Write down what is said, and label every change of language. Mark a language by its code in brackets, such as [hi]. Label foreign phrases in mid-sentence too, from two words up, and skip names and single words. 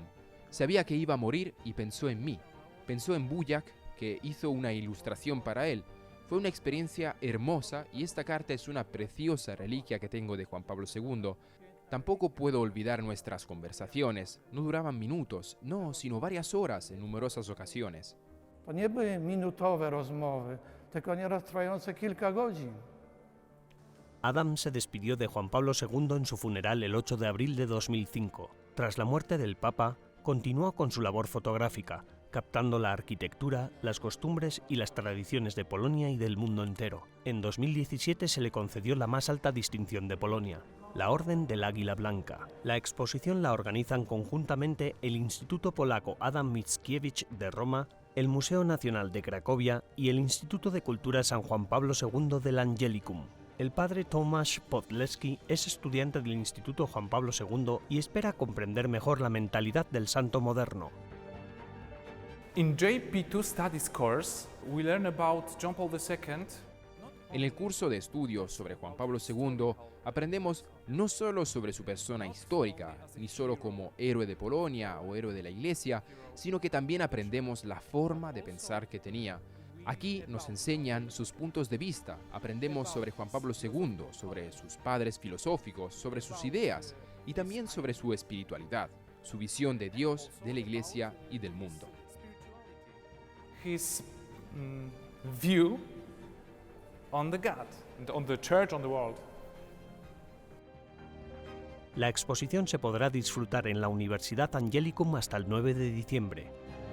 [es] Sabía que iba a morir y pensó en mí. Pensó en Wujak, que hizo una ilustración para él. Fue una experiencia hermosa y esta carta es una preciosa reliquia que tengo de Juan Pablo II. Tampoco puedo olvidar nuestras conversaciones. No duraban minutos, no, sino varias horas en numerosas ocasiones. [pl] To nie były minutowe rozmowy, tylko nieraz trwające kilka godzin. [es] Adam se despidió de Juan Pablo II en su funeral el 8 de abril de 2005. Tras la muerte del Papa, continuó con su labor fotográfica, captando la arquitectura, las costumbres y las tradiciones de Polonia y del mundo entero. En 2017 se le concedió la más alta distinción de Polonia, la Orden del Águila Blanca. La exposición la organizan conjuntamente el Instituto Polaco Adam Mickiewicz de Roma, el Museo Nacional de Cracovia y el Instituto de Cultura San Juan Pablo II del Angelicum. El padre Tomasz Podleski es estudiante del Instituto Juan Pablo II y espera comprender mejor la mentalidad del santo moderno. [en] In JP2 Studies course, we learn about John Paul II. [es] En el curso de estudios sobre Juan Pablo II, aprendemos no solo sobre su persona histórica, ni solo como héroe de Polonia o héroe de la Iglesia, sino que también aprendemos la forma de pensar que tenía. Aquí nos enseñan sus puntos de vista, aprendemos sobre Juan Pablo II, sobre sus padres filosóficos, sobre sus ideas y también sobre su espiritualidad, su visión de Dios, de la Iglesia y del mundo. [en] His view on the God, on the church, on the world. [es] La exposición se podrá disfrutar en la Universidad Angelicum hasta el 9 de diciembre.